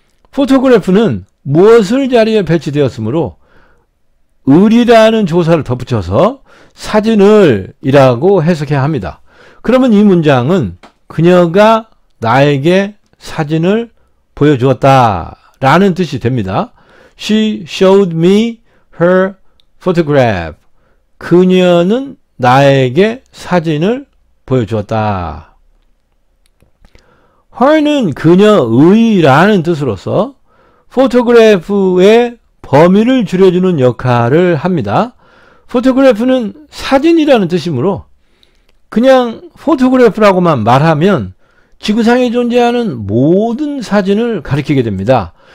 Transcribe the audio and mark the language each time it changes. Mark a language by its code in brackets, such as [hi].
[ko] 포토그래프는 무엇을 자리에 배치되었으므로 을이라는 조사를 덧붙여서 사진을 이라고 해석해야 합니다. 그러면 이 문장은 그녀가 나에게 사진을 보여주었다 라는 뜻이 됩니다. [en] She showed me her photograph. [ko] 그녀는 나에게 사진을 보여주었다. her는 그녀의 라는 뜻으로서 포토그래프의 범위를 줄여주는 역할을 합니다. 포토그래프는 사진이라는 뜻이므로 그냥 포토그래프라고만 말하면 지구상에 존재하는 모든 사진을 가리키게 됩니다.